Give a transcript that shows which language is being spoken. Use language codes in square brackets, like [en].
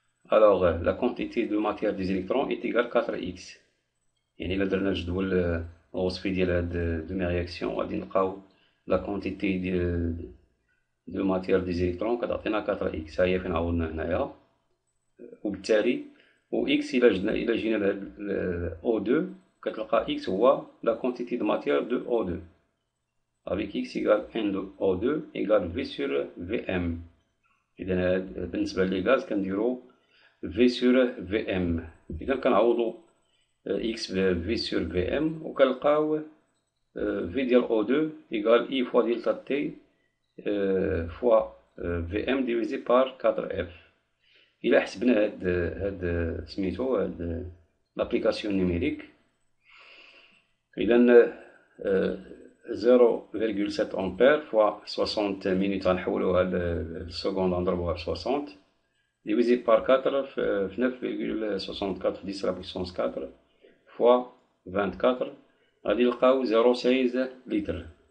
[fr] Alors la quantité de matière des électrons est égale 4x. [ar] إلا درنا الجدول الوصفي ديال هاد دومي رياكسيون غادي نلقاو [fr] la quantité de matière des électrons [ar] كتعطينا 4x. ها هي فين عوضنا هنايا. وبالتالي x إلا جينا لهاد O2 كتلقى x هو [fr] la quantité de matière de O2 avec x égale n de O2 égale V sur Vm. [ar] إذا بالنسبة لي غاز كنديرو [fr] V sur Vm. [ar] إذا كنعوضو [fr] x V sur Vm [ar] وكنلقاو [fr] V ديال O2 égale I fois delta T fois Vm divisé par 4F. [ar] إلا حسبنا هاد سميتو هاد [fr] l'application numérique. [ar] إذا 0,7 ampères fois 60 minutes غنحولوها للسكوند غنضربوها في 60 divisé par 4 في 9,64 10 la puissance 4 fois 24 غادي نلقاو 0,16 لتر.